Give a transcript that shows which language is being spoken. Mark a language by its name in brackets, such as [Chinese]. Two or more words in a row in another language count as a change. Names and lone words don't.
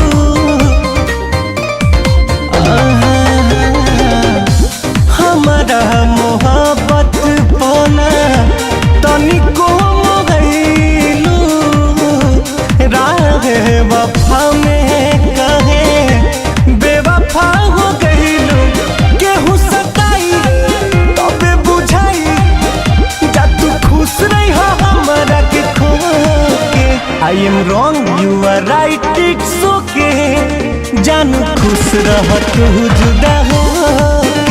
[Bhojpuri] हमारा मोहब्बत पाना तनिको मोहलू, राह वफा में बेवफा हो गईलू। केहू सताई तबे बुझाई, जा तू खुश रही हो हमरा के खो के। [English] I am wrong you are right it's okay, [Bhojpuri] जानू खुश रह तू जुदा होके।